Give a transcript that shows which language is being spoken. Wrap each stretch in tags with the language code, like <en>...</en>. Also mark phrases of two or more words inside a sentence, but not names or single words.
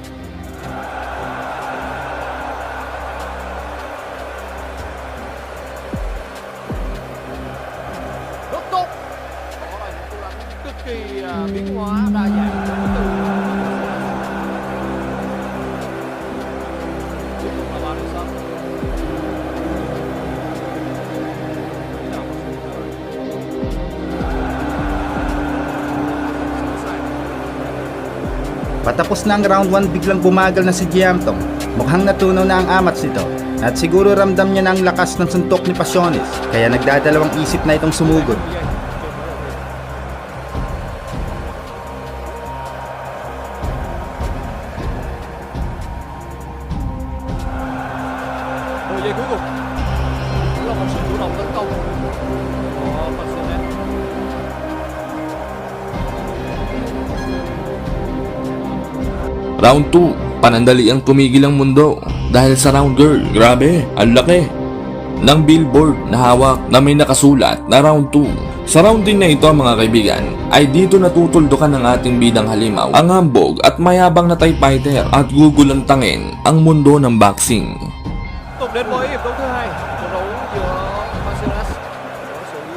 <vi>Cực kỳ biến hóa đa dạng đến từ tiếp tục là Borisov.</vi> <tl>Patapos na ang round 1, biglang bumagal na si Yamptong. Mukhang natunaw na ang amats nito. At siguro ramdam niya na ang lakas ng suntok ni Pasiones, kaya nagdadalawang isip na itong sumugod.</tl> <vi>Giây cuối cùng đó là một sự chủ động tấn công của Pasiones.</vi> <tl>Round 2, panandali ang tumigil ang mundo dahil sa</tl> <en>round girl.</en> <tl>Grabe, ang laki ng billboard na hawak na may nakasulat na round 2. Sa round din na ito mga kaibigan, ay dito natutuldukan ng ating bidang halimaw ang hambog at mayabang na</tl> <en>Thai fighter</en> <tl>at gugulantangin ang mundo ng boxing.</tl> <vi>Tục đến với hiệp đấu thứ hai, trận đấu giữa Pasiones võ sĩ</vi>